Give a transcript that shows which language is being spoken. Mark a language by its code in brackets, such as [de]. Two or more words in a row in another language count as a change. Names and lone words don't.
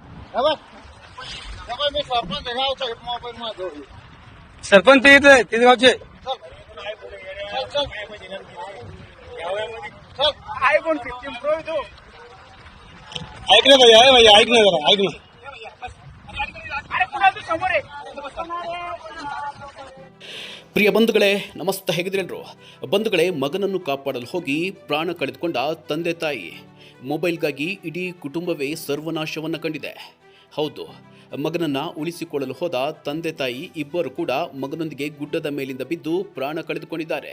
[mr] मी सरपंच गावचा मोबाईल माझा सरपंच तिथे गावचे आयफोन 15 प्रो तो ऐक ना भैया ऐक ना जरा ऐक ना अरे पुन्हा तू समोर आहे [kn] ಪ್ರಿಯ ಬಂಧುಗಳೇ ನಮಸ್ತೆ, ಹೇಗಿದ್ರೆಲ್ಲರೂ? ಬಂಧುಗಳೇ, ಮಗನನ್ನು ಕಾಪಾಡಲು ಹೋಗಿ ಪ್ರಾಣ ಕಳೆದುಕೊಂಡ ತಂದೆ ತಾಯಿ, ಮೊಬೈಲ್ಗಾಗಿ ಇಡೀ ಕುಟುಂಬವೇ ಸರ್ವನಾಶವನ್ನು ಕಂಡಿದೆ. ಹೌದು, ಮಗನನ್ನು ಉಳಿಸಿಕೊಳ್ಳಲು ಹೋದ ತಂದೆ ತಾಯಿ ಇಬ್ಬರು ಕೂಡ ಮಗನೊಂದಿಗೆ ಗುಡ್ಡದ ಮೇಲಿಂದ ಬಿದ್ದು ಪ್ರಾಣ ಕಳೆದುಕೊಂಡಿದ್ದಾರೆ.